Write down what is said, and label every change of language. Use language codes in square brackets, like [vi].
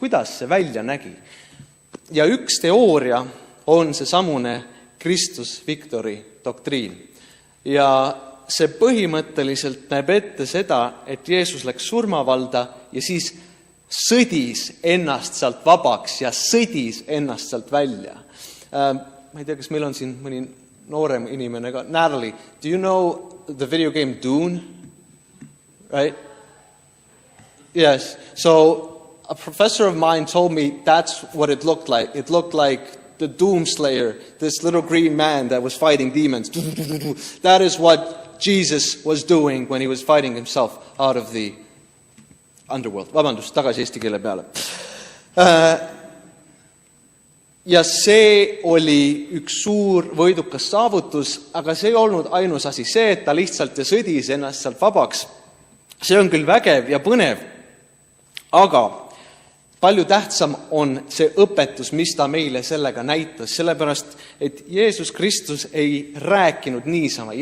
[et] Kuidas see välja nägi? Ja üks teooria on see samune Christus Victori doktriin. Ja see põhimõtteliselt näeb ette seda, et Jeesus läks surmavalda ja siis sõdis ennast sealt vabaks ja sõdis ennast sealt välja. Ma ei tea, kas meil on siin mõni noorem inimene ka. [en] Natalie, do you know the video game Dune? Right? Yes. So a professor of mine told me that's what it looked like. It looked like the Doomslayer, this little green man that was fighting demons. That is what Jesus was doing when he was fighting himself out of the underworld. [et] Vabandust, tagasi eesti keele peale. Ja see oli üks suur võidukas saavutus, aga see ei olnud ainus asi. See, et ta lihtsalt ja sõdis ennast sealt vabaks, see on küll vägev ja põnev, aga palju tähtsam on see õpetus, mis ta meile sellega näitas, sellepärast, et Jeesus Kristus ei rääkinud niisama.